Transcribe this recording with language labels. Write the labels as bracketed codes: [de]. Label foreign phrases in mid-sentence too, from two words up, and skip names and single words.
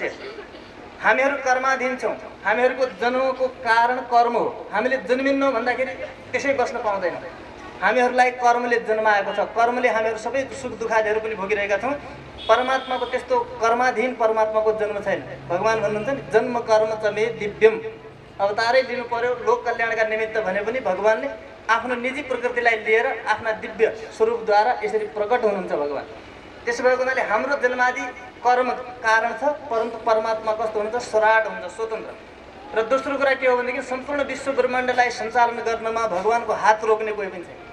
[ne] हामीहरू कर्माधीन छौँ, हामीहरूको जन्मको कारण कर्म हो। हामीले जन्मिन्नौँ भन्दाखेरि त्यसै बस्न पाउँदैनौँ। हामीहरूलाई कर्मले जन्माएको छ, कर्मले हामीहरू सबै सुख दुःखादिहरू पनि भोगिरहेका छौँ। परमात्माको त्यस्तो कर्माधीन परमात्माको जन्म छैन। भगवान भन्नुहुन्छ नि [sa] जन्म कर्म च मे दिव्यम, [ne] अवतारै लिनु पर्यो लोक कल्याणका निमित्त भने पनि भगवानले आफ्नो निजी प्रकृतिलाई लिएर आफ्ना दिव्य स्वरूपद्वारा यसरी प्रकट हुनुहुन्छ भगवान। त्यसो भएको हुनाले हाम्रो जन्मादि कर्म कारण छ, परन्तु परमात्मा कस्तो हुन्छ, स्वराट हुन्छ, स्वतन्त्र। र दोस्रो कुरा के हो भनेदेखि सम्पूर्ण विश्व ब्रह्माण्डलाई सञ्चालन गर्नमा भगवानको हात रोक्ने कोही पनि छैन।